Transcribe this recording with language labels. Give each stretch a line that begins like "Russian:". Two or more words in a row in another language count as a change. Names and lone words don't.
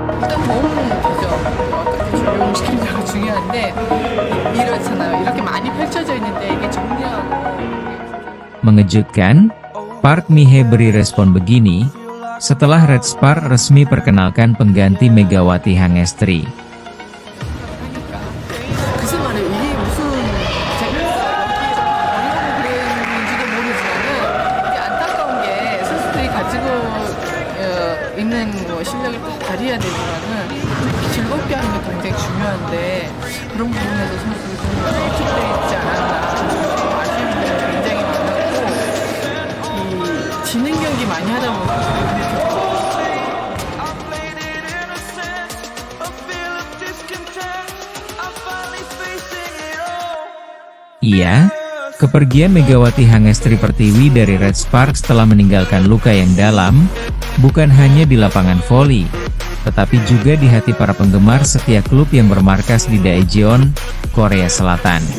Korean: 일단 도움은 되죠. 어떻게 적용시키느냐가 중요한데 이렇잖아요. 이렇게 많이 펼쳐져 있는데 이게 정리하고
Indonesian: Mengejutkan, Park Mi-hee beri respon begini, setelah Red Spark resmi perkenalkan pengganti Megawati Hangestri.
Korean: 하니까 글쎄 말이에요. 이게 무슨 제가 어려운 그랬는지도 모르지만은 이게 안타까운 게 선수들이 가지고 있는 뭐 실력을 다 발휘해야 되지만은 즐겁게 하는 게 굉장히 중요한데 그런 부분에서 선수들이 좀 위축되어 있지 않았나 아쉬운 점이 굉장히 많았고 이 지는 경기 많이 하다 보니까
Indonesian: Iya, kepergian Megawati Hangestri Pertiwi dari Red Spark setelah meninggalkan luka yang dalam, bukan hanya di lapangan voli, tetapi juga di hati para penggemar setiap klub yang bermarkas di Daejeon, Korea Selatan.